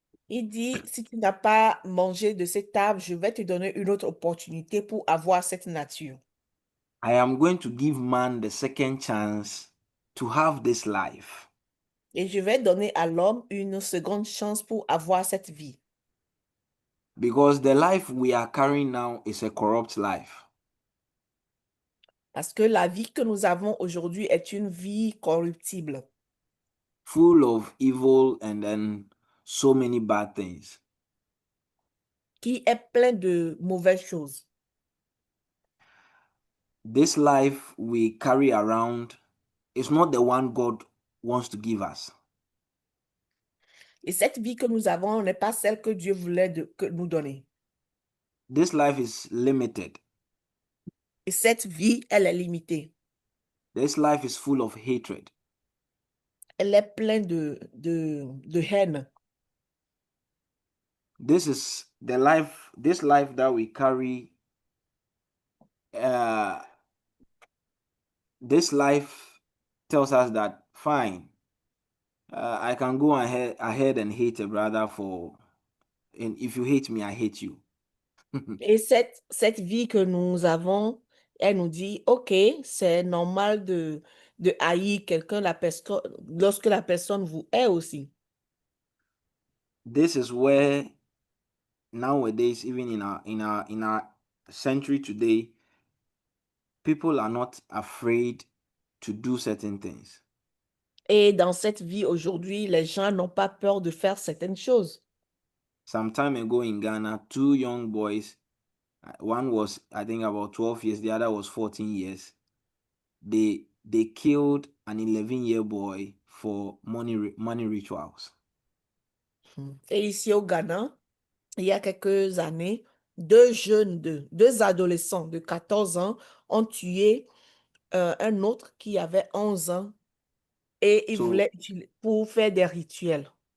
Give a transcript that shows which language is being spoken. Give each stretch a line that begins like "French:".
French: Il dit, si tu n'as pas mangé de cet arbre, je vais te donner une autre opportunité pour avoir cette nature.
English: I am going to give man the second chance to have this life.
French: Et je vais donner à l'homme une seconde chance pour avoir cette vie.
English: Because the life we are carrying now is a corrupt life.
French: Parce que la vie que nous avons aujourd'hui est une vie corruptible.
English: Full of evil and then so many bad things.
French: Qui est plein de mauvaises choses.
English: this life we carry around is not the one God wants to give us.
French: Et cette vie que nous avons n'est pas celle que Dieu voulait que nous donner.
English: This life is limited.
French: Et cette vie, elle est limitée.
English: This life is full of hatred.
French: Elle est pleine de haine.
English: This is the life, this life that we carry. This life tells us that, fine, I can go ahead and hate a brother and if you hate me, I hate you.
French: Et cette vie que nous avons, elle nous dit, OK, c'est normal de haïr quelqu'un lorsque la personne vous hait aussi.
English: This is where nowadays, even in our century today, people are not afraid to do certain things.
French: Et dans cette vie aujourd'hui, les gens n'ont pas peur de faire certaines choses.
English: Some time ago in Ghana, 2 young boys, one was, I think, about 12 years, the other was 14 years. They killed an 11-year boy for money rituals.
French: Et ici au Ghana, il y a quelques années, deux adolescents de 14 ans ont tué un autre qui avait 11 ans et ils voulaient pour faire des rituels.